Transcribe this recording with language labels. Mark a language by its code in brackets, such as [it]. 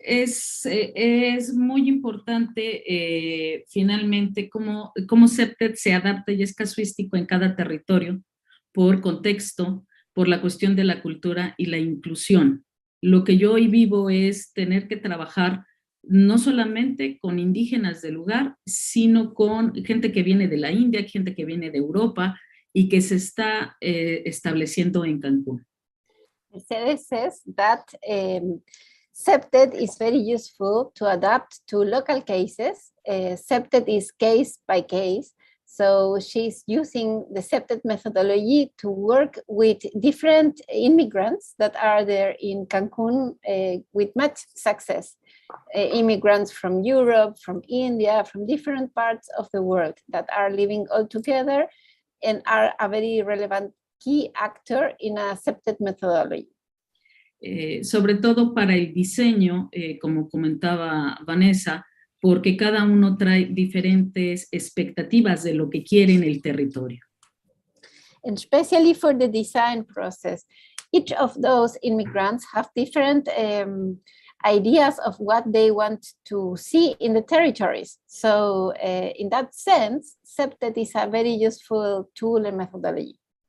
[es] Es muy importante finalmente cómo CPTED se adapta y es casuístico en cada territorio por contexto, por la cuestión de la cultura y la inclusión. Lo que yo hoy vivo es tener que trabajar no solamente con indígenas del lugar, sino con gente que viene de la India, gente que viene de Europa y que se está estableciendo en Cancún. [en] Mercedes says that CPTED is very useful to adapt to local cases. CPTED is case by case. So she's using the CPTED methodology to work with different immigrants that are there in Cancun with much success. Immigrants from Europe, from India, from different parts of the world that are living all together and are a very relevant key actor in a CPTED methodology. [es] Sobre todo para el diseño, como comentaba Vanessa, porque cada uno trae diferentes expectativas de lo que quiere en el territorio. [en] And especially for the design process, each of those immigrants have different ideas of what they want to see in the territories. So in that sense, CPTED is a very useful tool and methodology.